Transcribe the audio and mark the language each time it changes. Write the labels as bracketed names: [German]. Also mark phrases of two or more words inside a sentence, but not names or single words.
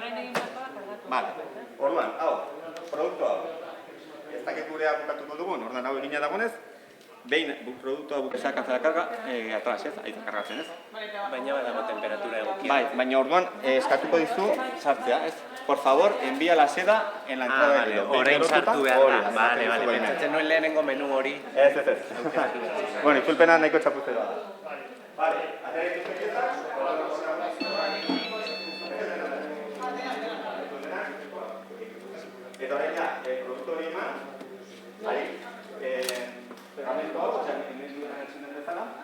[Basque] Orain egin behar da. Bale, orduan, hau, produktu hau. Ez dakit gurea bukatuko dugun, orduan hau egina dagoenez, behin produktua bukatzeak karga, atras, ez? Aizu kargatzen, ez? Baina badago temperatura egokia. Bai, baina orduan eskatuko dizu sartzea, ez? [Spanish] Por favor, envía la seda en la entrada del hilo. [Basque] Orain sartu behar da. Bale, pentsatzen nuen lehenengo menu hori. Ez. Bueno, itzulpena nahiko txapuzera da. Bale, atera dituzte piezak. Eta orain ja, produktu hori eman, pegamento hau, hemen duen agertzen den bezala.